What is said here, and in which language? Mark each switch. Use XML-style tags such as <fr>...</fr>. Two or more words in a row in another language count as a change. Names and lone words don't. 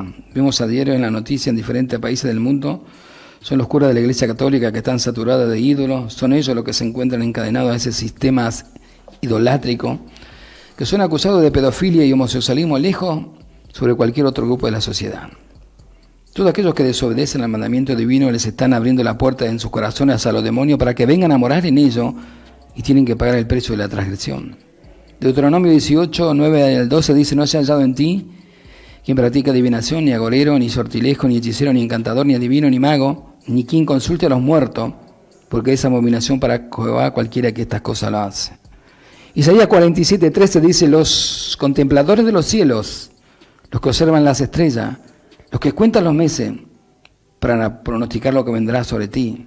<es>Vemos a diario en la noticia en diferentes países del mundo, son los curas de la Iglesia Católica que están saturados de ídolos, son ellos los que se encuentran encadenados a ese sistema idolátrico, que son acusados de pedofilia y homosexualismo lejos sobre cualquier otro grupo de la sociedad. Todos aquellos que desobedecen al mandamiento divino les están abriendo la puerta en sus corazones a los demonios para que vengan a morar en ellos y tienen que pagar el precio de la transgresión. Deuteronomio 18, 9 al 12 dice: no se ha hallado en ti quien practica adivinación, ni agorero, ni sortilejo, ni hechicero, ni encantador, ni adivino, ni mago, ni quien consulte a los muertos, porque es abominación para Jehová cualquiera que estas cosas lo hace. Isaías 47, 13 dice: los contempladores de los cielos, los que observan las estrellas, los que cuentan los meses, para pronosticar lo que vendrá sobre ti.</es>